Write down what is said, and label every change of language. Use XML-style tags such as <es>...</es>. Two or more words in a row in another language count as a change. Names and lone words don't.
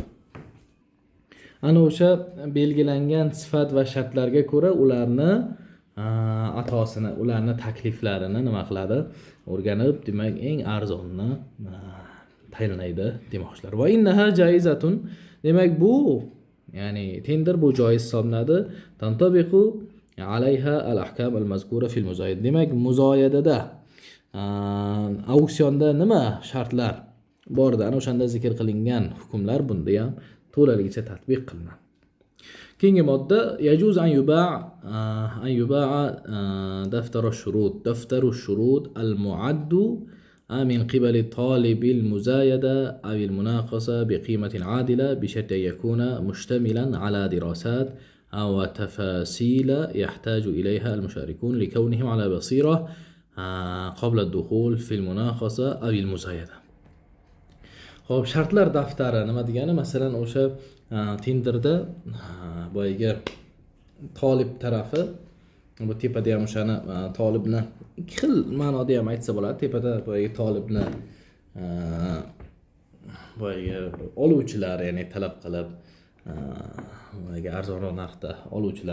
<uz>Ana o'sha belgilangan sifat va shartlarga ko'ra ularni atosini, ularni takliflarini nima qiladi? O'rganib, demak, eng arzonni tayinlaydi demoqchilar.</uz> <ar>وإنها جائزة,</ar> <uz>demak bu, ya'ni tender bu joiz hisoblanadi.</uz> <ar>تنطبق عليها الأحكام المذكورة في المزايدة.</ar> <uz>Demak, muzoyadada auksionda nima shartlar borda, ana o'shanda zikr qilingan hukmlar bunda ham to'laligicha tatbiq qilinadi. Keyingi modda</uz> <ar>يجوز أن يباع دفتر الشروط المعد من قبل طالب المزايدة أو المناقصة بقيمة عادلة بشرط أن يكون مشتملا على دراسات أو تفاصيل يحتاج إليها المشاركون لكونهم على بصيرة قبل الدخول في المناقصة أو المزايدة.</ar> <uz>Xo'p, shartlar daftari nima degani? Masalan, o'sha tenderda boyagi talib tarafi, bu tepada ham o'shani talibni ikki xil ma'noda ham aytsa bo'ladi. Tepada boyagi talibni boyagi oluvchilar, ya'ni talab qilib boyagi arzonroq narxda oluvchilar</uz>